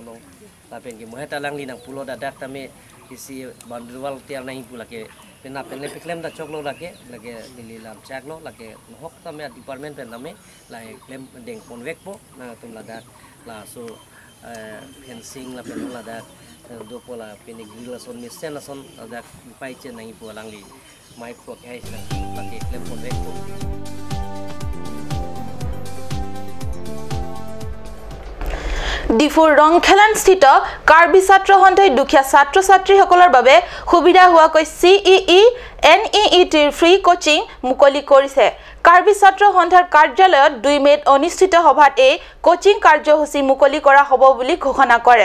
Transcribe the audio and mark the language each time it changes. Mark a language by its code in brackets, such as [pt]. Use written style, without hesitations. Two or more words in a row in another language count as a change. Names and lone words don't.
[mjw] no tapi ke mohe talang li nang pulo dadak tame isi bandruwal tiar nahi pula ke pena penle peklem da choklo lake lage dili lam chaklo lage hok tame department pen name la klem deng pon vek po na tum la dak la so fencing la pen la dak do pola pene gila son mesen la son dak pai chen nahi po lang li mai po kai lage klem pon vek po [as] ডিফুৰ ৰংখেলান স্থিত কাৰ্বি ছাত্ৰ সন্থাই দুখীয়া ছাত্ৰ-ছাত্ৰীসকলৰ বাবে সুবিধা হোৱাকৈ CEE NEETৰ [en] free coaching [as] মুকলি কৰিছে। কাৰ্বি ছাত্ৰ সন্থাৰ কাৰ্যালয়ত 2 মেত অনুষ্ঠিত সভাত এই কোচিং কাৰ্যসূচী মুকলি কৰা হ'ব বুলি ঘোষণা কৰে।